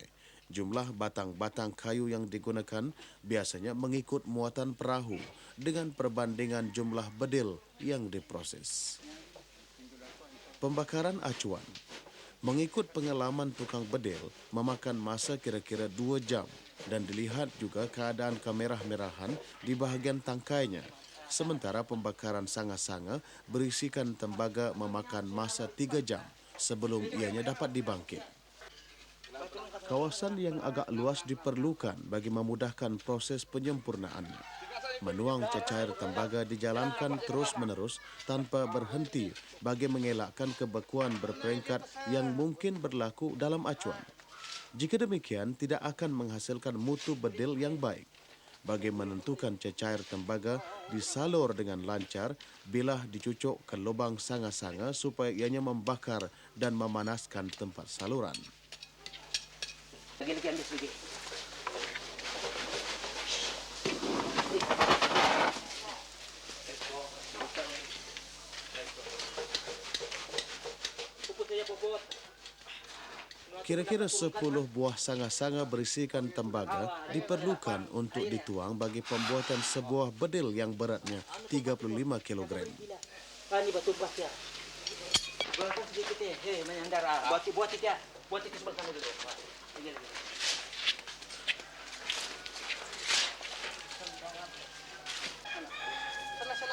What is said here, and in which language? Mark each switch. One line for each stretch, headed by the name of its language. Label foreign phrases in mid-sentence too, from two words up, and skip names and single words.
Malay: Jumlah batang-batang kayu yang digunakan biasanya mengikut muatan perahu dengan perbandingan jumlah bedil yang diproses. Pembakaran acuan. Mengikut pengalaman tukang bedil, memakan masa kira-kira 2 jam dan dilihat juga keadaan kemerah-merahan di bahagian tangkainya. Sementara pembakaran sanga-sanga berisikan tembaga memakan masa 3 jam sebelum ianya dapat dibangkit. Kawasan yang agak luas diperlukan bagi memudahkan proses penyempurnaannya. Menuang cecair tembaga dijalankan terus-menerus tanpa berhenti bagi mengelakkan kebekuan berperingkat yang mungkin berlaku dalam acuan. Jika demikian, tidak akan menghasilkan mutu bedil yang baik. Bagi menentukan cecair tembaga disalur dengan lancar bila dicucuk ke lubang sanga-sanga supaya ianya membakar dan memanaskan tempat saluran. Lagi ambil sedikit. Puput saja puput. Kira-kira 10 buah sanga-sanga berisikan tembaga diperlukan untuk dituang bagi pembuatan sebuah bedil yang beratnya 35 kg. Ini batu bas ya. Buatkan sedikit ya. Hei, menyandar. Buat ya. Buat itu sebelah sana dulu. Lagi. Sana.